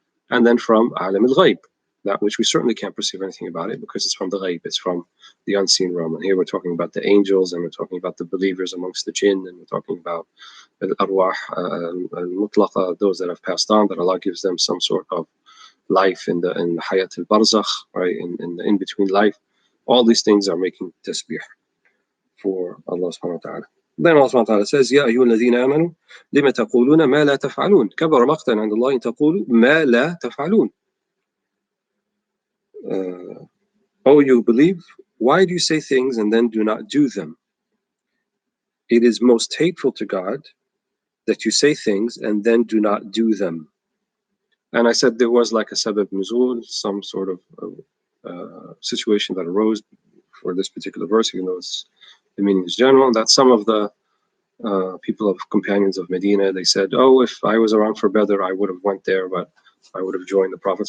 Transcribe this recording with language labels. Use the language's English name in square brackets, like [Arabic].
[English] And then from alim al-ghayb, that which we certainly can't perceive anything about it because it's from the ghayb, it's from the unseen realm. And here we're talking about the angels, and we're talking about the believers amongst the jinn, and we're talking about al-arwah al-mutlaqa, those that have passed on, that Allah gives them some sort of life in the hayat al-barzakh, right, in the in-between life. All these things are making tasbih for Allah subhanahu wa ta'ala. Then Allah subhanahu wa ta'ala says, [Arabic] يَا أَيُّهَا الَّذِينَ آمَنُوا لِمَ تَقُولُونَ مَا لَا تَفْعَلُونَ كَبَرَ مَقْتًا عِنْدَ اللَّهِ أَن تَقُولُوا مَا لَا تَفْعَلُونَ. [English] Oh, you believe, why do you say things and then do not do them? It is most hateful to God that you say things and then do not do them. And I said there was like a sabab nuzul, some sort of situation that arose for this particular verse, even though the meaning is general, that some of the people of companions of Medina, they said, oh, if I was around for Badr, I would have went there, but I would have joined the Prophet.